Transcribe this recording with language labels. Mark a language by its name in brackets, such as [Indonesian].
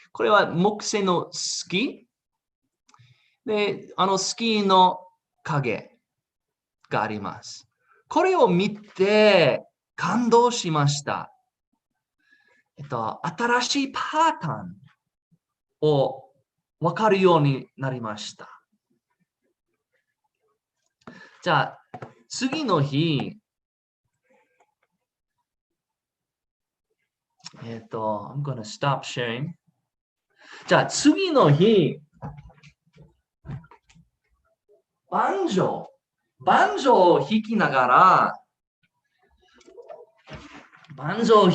[Japanese] これは木星の月で、月の影があります。これを見て感動しました。新しいパターンを分かるようになりました。じゃあ、次の日、 [English] I'm gonna stop sharing. [Japanese] じゃあ、次の日、バンジョーを弾きながら、聞